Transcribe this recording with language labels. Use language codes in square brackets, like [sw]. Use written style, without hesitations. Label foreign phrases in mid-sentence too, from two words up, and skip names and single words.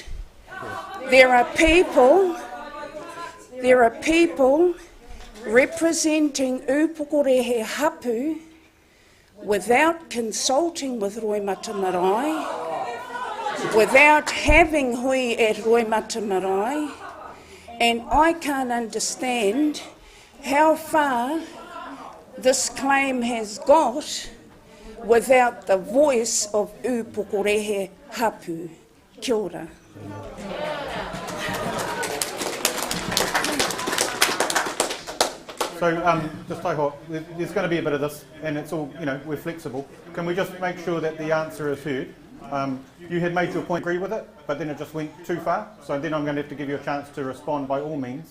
[en] There are people representing Upokorehe hapu without consulting with Roimata Marae, without having hui at Roimata Marae, and I can't understand how far this claim has got without the voice of Upokorehe hapu. [mi] Kia ora. [en] So, just taiho, there's going to be a bit of this, and it's all, we're flexible. Can we just make sure that the answer is heard? You had made your point, agree with it, but then it just went too far, so then I'm going to have to give you a chance to respond by all means.